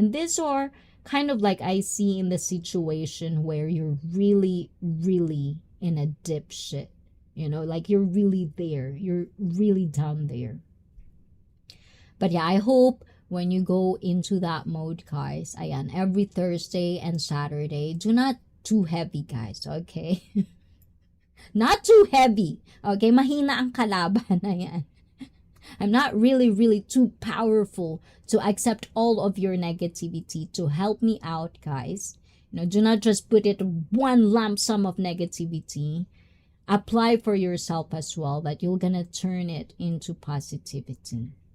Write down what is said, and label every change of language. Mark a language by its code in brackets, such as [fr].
[en] And these are kind of like I see in the situation where you're really, really in a dip shit, you know, like you're really there, you're really down there. But yeah, I hope when you go into that mode, guys, ayan, every Thursday and Saturday, do not too heavy, guys, okay? Not too heavy, okay? [tl] Mahina ang kalaban, ayan. [en] I'm not really, really too powerful to accept all of your negativity to help me out, guys. You know, do not just put it one lump sum of negativity. Apply for yourself as well, that you're gonna turn it into positivity.